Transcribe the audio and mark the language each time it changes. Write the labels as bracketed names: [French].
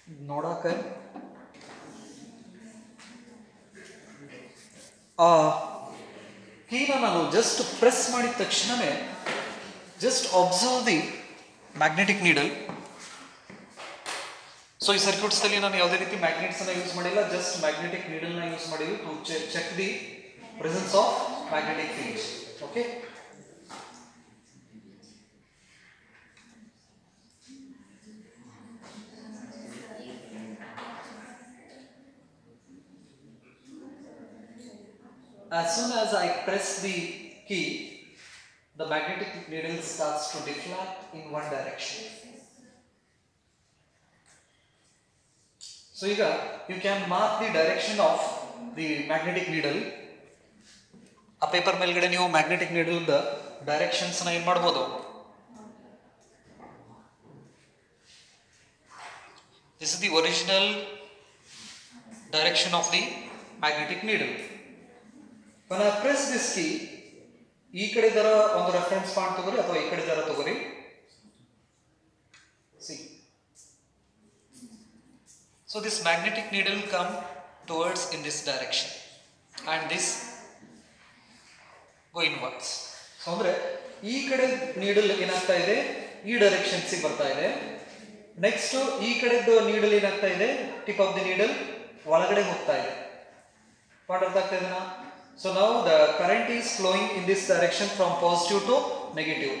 [Kannada] ನೋಡಾಕ ಕೀನ ನಾನು just press ಮಾಡಿದ ತಕ್ಷಣವೇ [English] Just observe the magnetic needle. [Kannada] So ಈ ಸರ್ಕ್ಯೂಟ್ಸಲ್ಲಿ ನಾನು ಯಾವುದೇ ರೀತಿ ಮ್ಯಾಗ್ನೆಟ್ಸನ್ನು ಯೂಸ್ ಮಾಡಿಲ್ಲ, ಜಸ್ಟ್ ಮ್ಯಾಗ್ನೆಟಿಕ್ ನೀಡಲ್ನ ಯೂಸ್ ಮಾಡಿದ್ವಿ [English] To check the presence of magnetic fields. Okay, as soon as I press the key, the magnetic needle starts to deflect in one direction. So here you can mark the direction of the magnetic needle. [Kannada] ಆ paper ಮೇಲ್ಗಡೆ ನೀವು magnetic needle the directions ನ ಏನ್ ಮಾಡಬಹುದು. [English] This is the original direction of the magnetic needle. When I press this key, [Kannada] ಈ ಕಡೆ ದರ ಒಂದು ರೆಫರೆನ್ಸ್ ಪಾಯಿಂಟ್ ತಗೋರಿ ಅಥವಾ ಈ ಕಡೆ ದರ ತಗೋರಿ. [English] See, so this magnetic needle come towards in this direction and this go inwards. [Kannada] So ಅಂದರೆ ಈ ಕಡೆ ನೀಡಲ್ ಏನಾಗ್ತಾ ಇದೆ, ಈ ಡೈರೆಕ್ಷನ್ಸಿಗೆ ಬರ್ತಾ ಇದೆ. ನೆಕ್ಸ್ಟ್ ಈ ಕಡೆದು ನೀಡಲ್ ಏನಾಗ್ತಾ ಇದೆ, [English] tip of the needle [Kannada] ಒಳಗಡೆ ಹೋಗ್ತಾ ಇದೆ. ಪಾಠ ಅರ್ಥ ಆಗ್ತಾ ಇದೆನಾ? [English] so [Kannada] ನಾವು [English] The current is flowing in this direction from positive to negative.